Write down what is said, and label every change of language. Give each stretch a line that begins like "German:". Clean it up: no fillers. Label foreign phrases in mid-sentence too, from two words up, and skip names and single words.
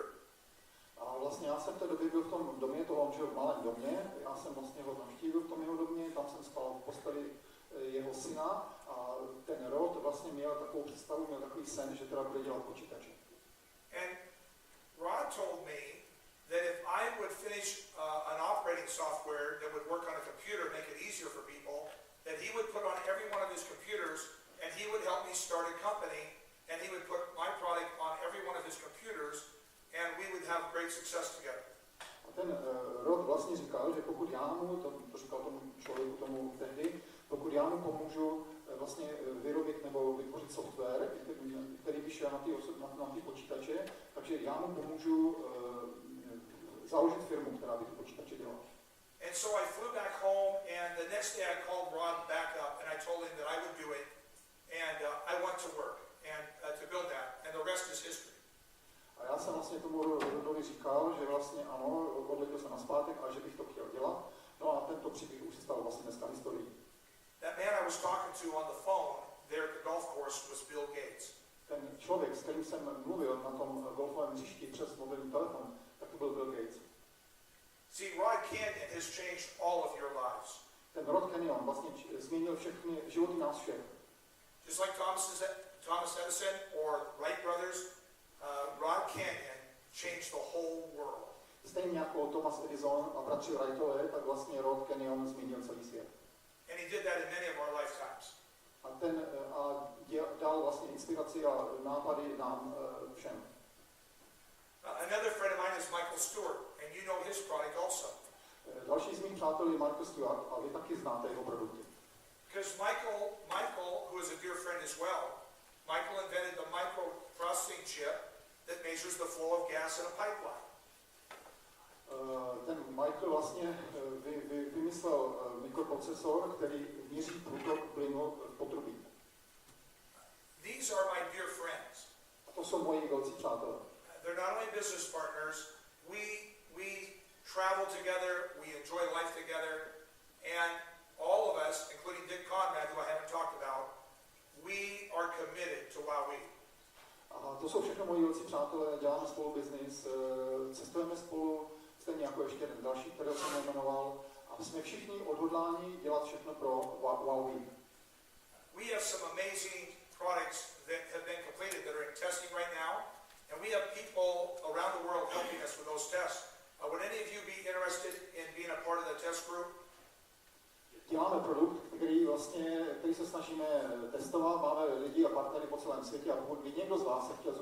Czech: A vlastně já jsem v té době byl v tom domě, on žil v malém domě, já jsem vlastně ho navštívil v tom jeho domě, tam jsem spal v posteli jeho syna a ten Rod vlastně měl takovou představu, měl takový sen, že teda bude dělat počítače.
English: And Rod told me that if I would finish an operating software that would work on a computer, make it easier for people, that he would put on every one of his computers and he would help me start a company and he would put my product on every one of his computers and we would have great success together.
Czech: A ten Rod vlastně říkal, že pokud já mu, to říkal tomu člověku tomu tehdy, pokud já mu pomůžu vlastně vyrobit nebo vytvořit software, který by šel na ty počítače, takže já mu pomůžu založit firmu, která by ty počítače dělala.
English: And so I flew back home and the next day I called Rod back up and I told him that I would do it and I want to work and to build that and the rest is history.
Czech: A já jsem vlastně tomu Rodovi říkal, že vlastně ano, odletěl jsem nazpátek a že bych to chtěl dělat. No a tento příběh už se stal vlastně dneska historií.
English: That man I was talking to on the phone there at the golf course was Bill Gates.
Czech: Ten člověk, s kterým jsem mluvil na tom golfovém hřišti přes mobilní telefon, tak to byl Bill Gates.
English: See, Rod Canyon has changed all of your lives.
Czech: Ten Rod Canyon vlastně změnil všechny životy nás všech.
English: Just like Thomas Edison or Wright brothers, Rod Canyon changed the whole world.
Czech: Stejně jako Thomas Edison a bratři Wrightové, tak vlastně Rod Canyon změnil celý svět.
English: And he did that in many of our lifetimes.
Czech: A dal vlastně inspiraci a nápady nám všem.
English: Another friend of mine is Michael Stewart, and you know his product also.
Czech: Další z mých přátel je Michael Stewart a vy taky znáte jeho produkty.
English: Because Michael, who is a dear friend as well, Michael invented the microprocessing chip that measures the flow of gas in a pipeline.
Czech: Ten Michael vlastně vymyslel mikroprocesor, který měří průtok plynu v potrubí.
English: These are my dear friends.
Czech: A to jsou moji velcí přátelé.
English: They're not only business partners, we travel together, we enjoy life together, and all of us, including Dick Conrad, who I haven't talked about, we are committed to WowWe.
Czech: A to jsou všechno moji velcí přátelé, děláme spolu biznis, cestujeme spolu, stejně jako ještě jeden další, který jsem nejmenoval, a jsme všichni odhodláni dělat všechno pro WowWe.
English: We have some amazing products that have been completed that are in testing right now, and we have people around the world helping us with those tests. Would any of you be interested in being a part of the test group?
Czech: Děláme produkt, který se snažíme testovat, máme lidi a partnery po celém světě a pokud by někdo z vás se chtěl zúčastnit